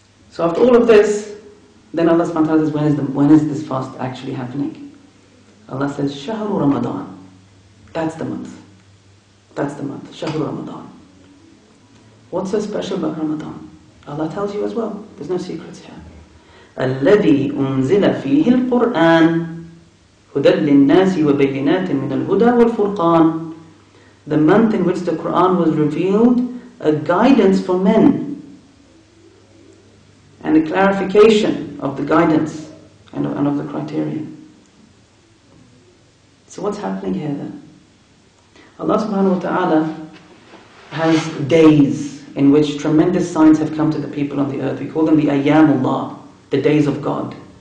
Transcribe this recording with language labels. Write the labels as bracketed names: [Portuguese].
[English] So after all of this, then Allah subhanahu wa ta'ala says, when is this fast actually happening? Allah says, Shahru Ramadan. That's the month. That's the month. Shahru Ramadan. What's so special about Ramadan? Allah tells you as well. There's no secrets here. [Arabic] الذي أنزل فيه القرآن هدى للناس وبينات من الهدى والفرقان. [English] The month in which the Quran was revealed, a guidance for men, and a clarification of the guidance and of the criterion. So what's happening here then? Allah subhanahu wa ta'ala has days in which tremendous signs have come to the people on the earth. We call them the Ayyamullah, the days of God.